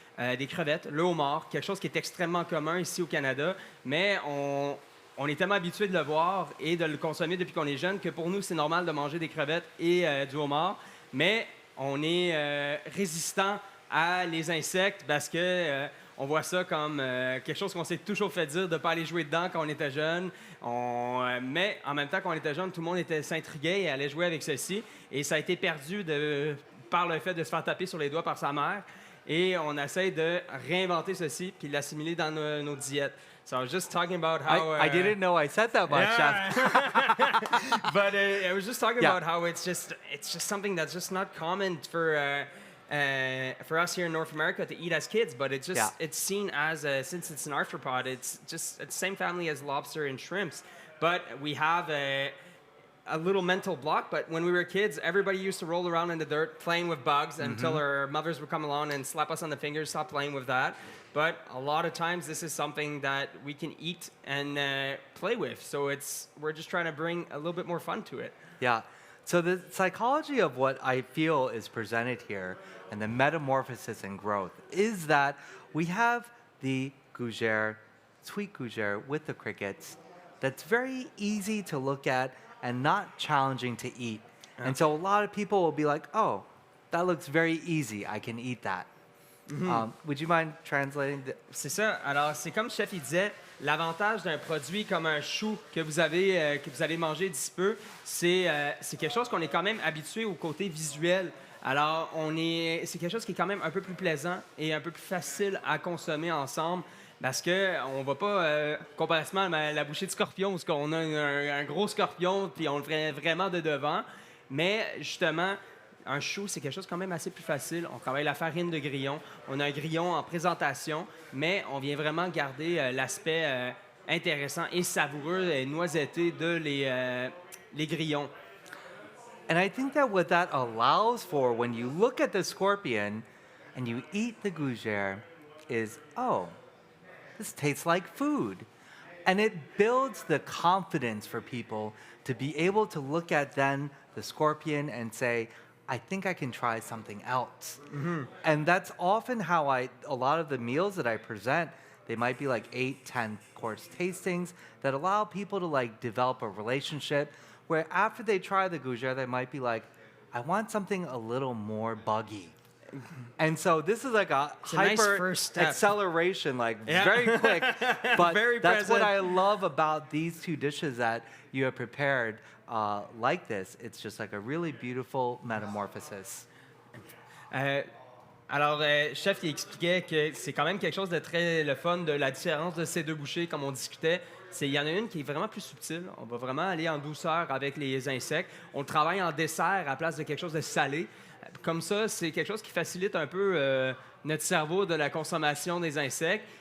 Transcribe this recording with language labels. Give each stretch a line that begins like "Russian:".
French: des crevettes, le homard, quelque chose qui est extrêmement commun ici au Canada, mais on est tellement habitué de le voir et de le consommer depuis qu'on est jeune que pour nous, c'est normal de manger des crevettes et du homard, mais on est résistant à les insectes parce que on voit ça comme quelque chose qu'on s'est toujours fait dire de ne pas aller jouer dedans quand on était jeune. Mais en même temps, quand on était jeune, tout le monde s'intriguait et allait jouer avec ceci. Et ça a été perdu par le fait de se faire taper sur les doigts par sa mère. Et on essaie de réinventer ceci puis l'assimiler dans nos diètes.
English: So I was just talking about how... I didn't know I said that much, Chef. But I was just talking about how it's just something that's just not common for us here in North America to eat as kids. But it's just it's seen as since it's an arthropod, it's the same family as lobster and shrimps. But we have a little mental block. But when we were kids, everybody used to roll around in the dirt playing with bugs until our mothers would come along and slap us on the fingers, stop playing with that. But a lot of times, this is something that we can eat and play with. So we're just trying to bring a little bit more fun to it. Yeah. So the psychology of what I feel is presented here and the metamorphosis and growth is that we have the gougere, sweet gougere with the crickets that's very easy to look at and not challenging to eat. And so a lot of people will be like, oh, that looks very easy. I can eat that. Would you mind translating?
French: C'est ça. Alors, c'est comme Chef il disait, l'avantage d'un produit comme un chou que vous allez manger d'ici peu, c'est quelque chose qu'on est quand même habitué au côté visuel. Alors, c'est quelque chose qui est quand même un peu plus plaisant et un peu plus facile à consommer ensemble. Parce qu'on ne va pas, comparativement à la bouchée de scorpion, où on a un gros scorpion, puis on le fait vraiment de devant. Mais justement, un chou, c'est quelque chose quand même assez plus facile. On travaille la farine de grillon. On a un grillon en présentation, mais on vient vraiment garder l'aspect intéressant et savoureux et noisetté de les grillons.
English: And I think that what that allows for when you look at the scorpion and you eat the gougere is, oh, this tastes like food. And it builds the confidence for people to be able to look at then the scorpion and say, I think I can try something else. And that's often how a lot of the meals that I present, they might be like 8, 10 course tastings that allow people to like develop a relationship where after they try the gougere, they might be like, I want something a little more buggy. And so this is like a nice hyper first step. acceleration, like very quick. But Very that's what present. I love about these two dishes that you have prepared like this. It's just like a really beautiful metamorphosis.
French: Alors, Chef, il expliquait que c'est quand même quelque chose de très le fun de la différence de ces deux bouchées, comme on discutait. Il y en a une qui est vraiment plus subtile. On va vraiment aller en douceur avec les insectes. On le travaille en dessert à la place de quelque chose de salé. Comme ça, c'est quelque chose qui facilite un peu notre cerveau de la consommation des insectes.